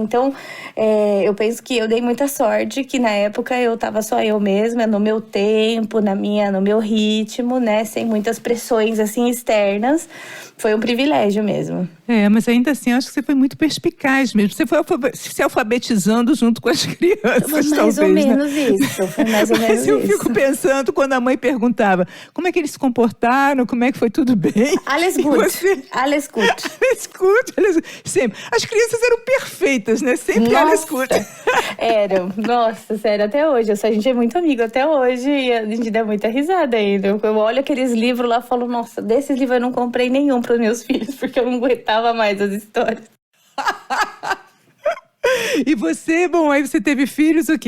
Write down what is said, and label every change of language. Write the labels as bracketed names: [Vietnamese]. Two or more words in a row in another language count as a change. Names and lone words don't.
[Portuguese] Então, eu penso que eu dei muita sorte, que na época eu tava só eu mesma, no meu tempo, no meu ritmo, né, sem muitas pressões assim externas. Foi um privilégio mesmo. Mas ainda assim, acho que você foi muito perspicaz mesmo. Você foi se alfabetizando junto com as crianças, Foi mais talvez, ou né? menos isso. Foi mais ou menos Eu isso. fico pensando quando a mãe perguntava como é que eles se comportaram, como é que foi tudo bem. [German] Alles [Portuguese] E [German] gut. [Portuguese] você... [German] Alles gut. Alles gut, alles gut. [Portuguese] Sempre. As crianças eram perfeitas, né? Sempre [German] alles gut. [Portuguese] Eram. Nossa, sério, até hoje. A gente é muito amigo até hoje e a gente dá muita risada ainda. Eu olho aqueles livros lá e falo, nossa, desses livros eu não comprei nenhum para os meus filhos, porque eu não aguentava mais as histórias. E você, bom, aí você teve filhos o quê?